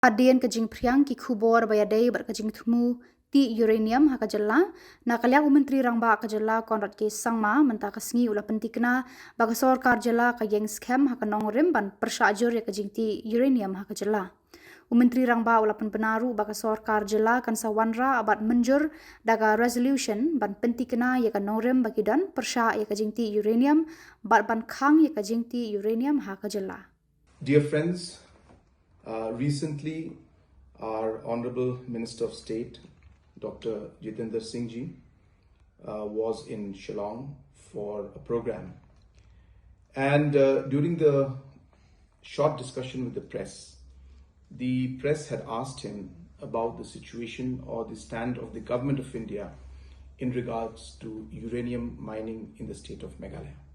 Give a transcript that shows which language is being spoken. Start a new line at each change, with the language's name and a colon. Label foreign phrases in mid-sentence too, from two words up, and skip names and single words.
Khasi: Adian kajing priang ki Khubor bayadei berkajing thmu ti uranium Khuborjylla nakalyak Menteri Rangba Khuborjylla konrad ke sangma menta kasngi ula pentikna baga Sorkar Jylla kayeng scam hakanong rim ban Pyrshah ajur ya kajing ti uranium Khuborjylla. Menteri Rangba ula penpenaru baga Sorkar Jylla kan sa Wanrah abat menjur daga resolution ban pentikna ya kanong rim bagi dan Pyrshah ya kajing ti uranium bat ban khang ya kajing ti uranium Khuborjylla.
English: Dear friends, recently our Honorable Minister of State, Dr. Jitendra Singh ji, was in Shillong for a program. And during the short discussion with the press had asked him about the situation or the stand of the government of India in regards to uranium mining in the state of Meghalaya.